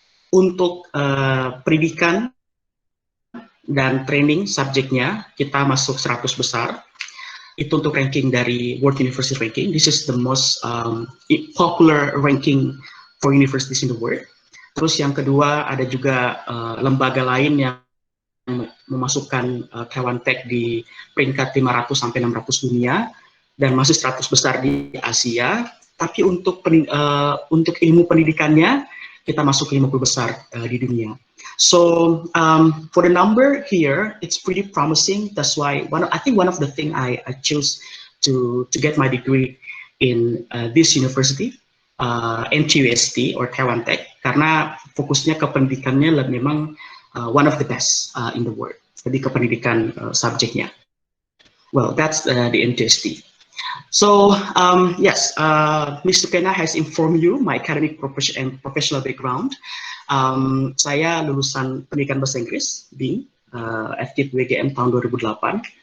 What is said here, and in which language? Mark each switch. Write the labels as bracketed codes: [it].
[id] Untuk pendidikan dan training subjeknya, kita masuk 100 besar. Itu untuk ranking dari World University Ranking. [en] This is the most popular ranking for universities in the world. [id] Terus yang kedua, ada juga lembaga lain yang memasukkan Taiwan Tech di peringkat 500 sampai 600 dunia dan masih 100 besar di Asia. Tapi untuk ilmu pendidikannya, kita masuk ke 50 besar di dunia. [en] So for the number here, it's pretty promising. That's why I think one of the thing I chose to get my degree in this university, NTUST or Taiwan Tech, [id] karena fokusnya ke pendidikannya memang [en] one of the best in the world. [id] Jadi ke pendidikan subjeknya. [en] Well, that's the NTUST. So yes, Mr. Kena has informed you my academic and professional background. [id] Saya lulusan pendidikan bahasa Inggris di FKIP WGM tahun 2008.